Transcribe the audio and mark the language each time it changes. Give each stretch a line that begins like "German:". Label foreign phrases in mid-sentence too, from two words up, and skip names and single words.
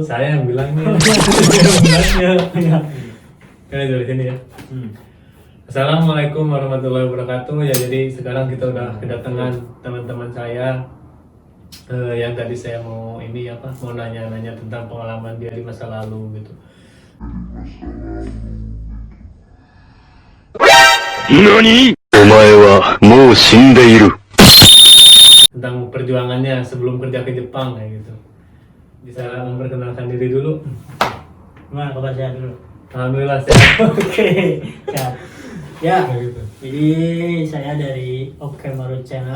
Indonesian: Saya yang bilangnya. Kalian dari sini ya.
Arabic: السلام عليكم ورحمة الله وبركاته.
Indonesian: Ya, jadi sekarang kita udah kedatangan teman-teman saya yang tadi saya mau mau nanya-nanya tentang pengalaman dia di masa lalu gitu.
Japanese: NANI? お前はもう死んでいる。
Indonesian: Tentang perjuangannya sebelum kerja ke Jepang kayak gitu. Bisa memperkenalkan diri dulu. Gimana kabar saya dulu? Alhamdulillah sehat. Oke, sehat. Ya, Kayak gitu. jadi saya dari Okemaru Channel.